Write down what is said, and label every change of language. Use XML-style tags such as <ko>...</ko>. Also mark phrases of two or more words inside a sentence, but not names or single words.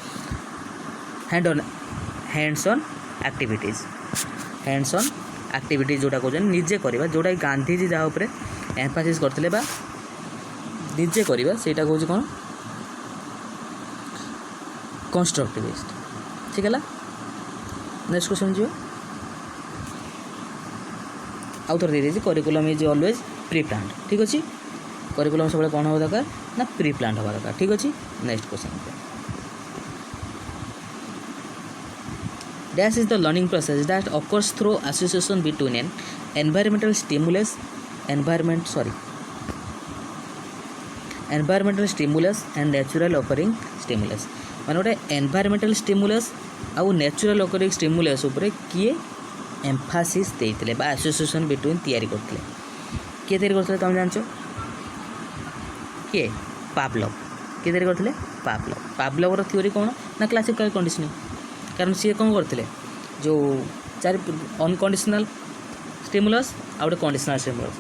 <en>hands on activities</en> <or>ଯେଉଁଟା କହୁଛନ୍ତି ନିଜେ କରିବା, ଯେଉଁଟାକି ଗାନ୍ଧୀଜୀ ଯାହା ଉପରେ ଏମ୍ଫାସିସ୍ କରିଥିଲେ ବା ନିଜେ କରିବା, ସେଇଟା କହୁଛି କ'ଣ କନଷ୍ଟ୍ରକ୍ଟିଭିଷ୍ଟ। ଠିକ୍ ହେଲା।</or> <en>next question</en> <or>ଯିବ। ଆଉ ଥରେ ଦେଇଦେଇଛି</or> <en>curriculum is always pre planned.</en> <or>ଠିକ୍ ଅଛି। କରିକୁଲମ୍ ସବୁବେଳେ କ'ଣ ହେବା ଦରକାର ନା</or> <en>pre planned</en> <or>ହେବା ଦରକାର। ଠିକ୍ ଅଛି।</or> <en>next question. Dash is the learning process that occurs through association between an environmental stimulus and natural occurring stimulus।</en> <or>ମାନେ ଗୋଟେ</or> <en>environmental stimulus</en> <or>ଆଉ</or> <en>natural occurring stimulus</en> <or>ଉପରେ କିଏ ଏମ୍ଫାସିସ୍ ଦେଇଥିଲେ ବା</or> <en>association between</en> <or>ତିଆରି କରିଥିଲେ? କିଏ ତିଆରି କରିଥିଲେ ତୁମେ ଜାଣିଛ? କିଏ? ପାଭଲଭ୍। କିଏ ତିଆରି କରିଥିଲେ? ପାଭଲଭ୍ର ଥିଓରି କ'ଣ ନା</or> <en>classical conditioning.</en> <or>କାରଣ ସିଏ କ'ଣ କରିଥିଲେ, ଯେଉଁ</or> <en>unconditional stimulus</en> <or>ଆଉ ଗୋଟେ</or> <en>conditional stimulus.</en>